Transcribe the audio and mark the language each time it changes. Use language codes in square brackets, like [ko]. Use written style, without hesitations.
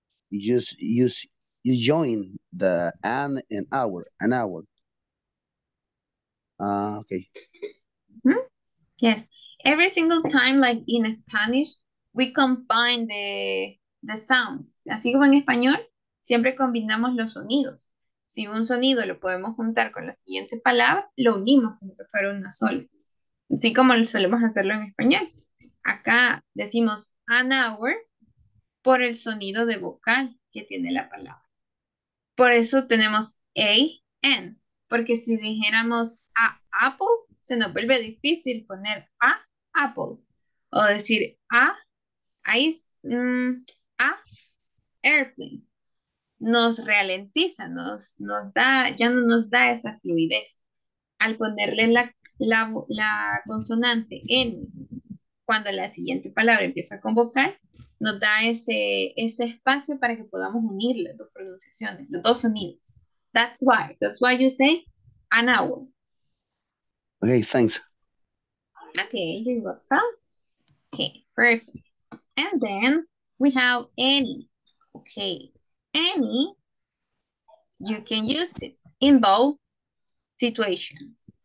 [en] You join the an hour, an hour. Okay. Yes, every single time, like in Spanish, we combine the sounds. [es] Así como en español, siempre combinamos los sonidos. Si un sonido lo podemos juntar con la siguiente palabra, lo unimos como que fuera una sola. Así como lo solemos hacerlo en español. Acá decimos an hour por el sonido de vocal que tiene la palabra. Por eso tenemos A-N, porque si dijéramos a apple, se nos vuelve difícil poner a apple, o decir a ice, a airplane. Nos ralentiza, ya no nos da esa fluidez. Al ponerle la consonante N, cuando la siguiente palabra empieza con vocal, nos da ese espacio para que podamos unir las dos pronunciaciones, los dos sonidos. [en] That's why you say an hour. Okay, thanks. Okay, you're welcome. Okay, perfect. And then we have any. Okay, any, you can use it in both situations.